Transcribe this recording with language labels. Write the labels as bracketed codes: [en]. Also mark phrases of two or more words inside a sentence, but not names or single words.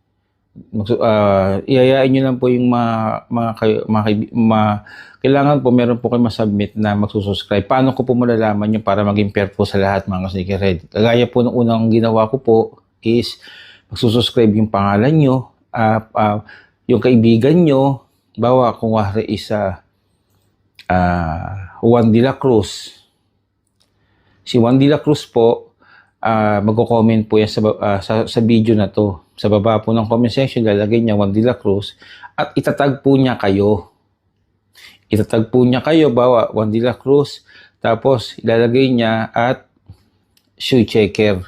[tl] Iayain nyo lang po yung kailangan po meron po kayo masubmit na magsusubscribe. Paano ko po malalaman yun para maging fair po sa lahat mga ka-sneakerhead? Kagaya po ng unang ginawa ko po is magsusubscribe yung pangalan nyo, yung kaibigan nyo, bawa kung wari is Juan de la Cruz. Si Juan de la Cruz po, magko-comment po yan sa video na to. Sa baba po ng [en] comment section, [tl] lalagay niya Juan de la Cruz at itatag po niya kayo. Itatag po niya kayo, bawa Juan de la Cruz, tapos ilalagay niya at [en] shoe checker.